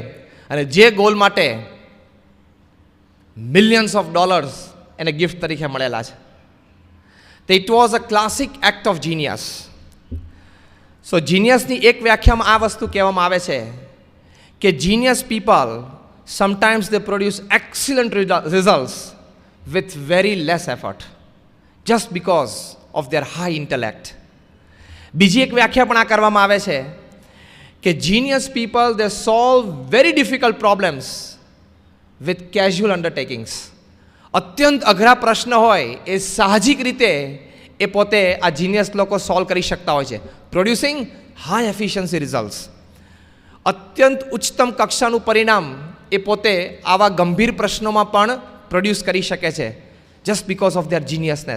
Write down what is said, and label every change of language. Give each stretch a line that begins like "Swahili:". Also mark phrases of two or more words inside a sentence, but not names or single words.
Gujarati: અને જે ગોલ માટે
English: millions of dollars
Gujarati: એને ગિફ્ટ તરીકે મળેલા છે.
English: તો it was a classic act of genius. સો
Gujarati: જીનિયસની એક વ્યાખ્યામાં આ વસ્તુ કહેવામાં આવે છે કે
English: genius people sometimes they produce excellent results with very less effort, just because of their high intellect.
Gujarati: બીજી એક વ્યાખ્યા પણ આ કરવામાં આવે છે કે
English: genius people they solve very difficult problems with casual undertakings.
Gujarati: અત્યંત અઘરા પ્રશ્ન હોય એ સાહજિક રીતે એ પોતે આ જીનિયસ લોકો સોલ્વ કરી શકતા હોય છે,
English: producing high efficiency results.
Gujarati: અત્યંત ઉચ્ચતમ કક્ષાનું પરિણામ એ પોતે આવા ગંભીર પ્રશ્નોમાં પણ પ્રોડ્યુસ કરી શકે છે,
English: just because of their geniusness.